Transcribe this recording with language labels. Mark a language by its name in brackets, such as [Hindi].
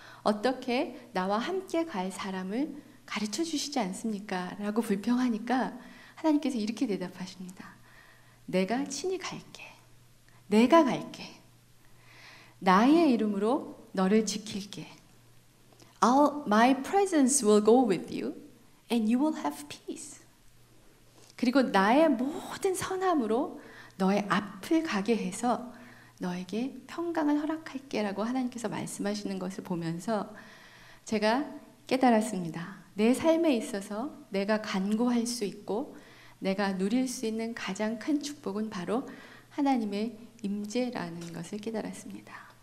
[Korean] 어떻게 나와 함께 갈 사람을 가르쳐 주시지 않습니까? 라고 불평하니까 하나님께서 이렇게 대답하십니다. 내가 친히 갈게. 내가 갈게. 나의 이름으로 너를 지킬게. [English] My presence will go with you and you will have peace. [Korean] 그리고 나의 모든 선함으로 너의 앞을 가게 해서 너에게 평강을 허락할게 라고 하나님께서 말씀하시는 것을 보면서 제가 깨달았습니다. 내 삶에 있어서 내가 간구할 수 있고 내가 누릴 수 있는 가장 큰 축복은 바로 하나님의 임재라는 것을 깨달았습니다.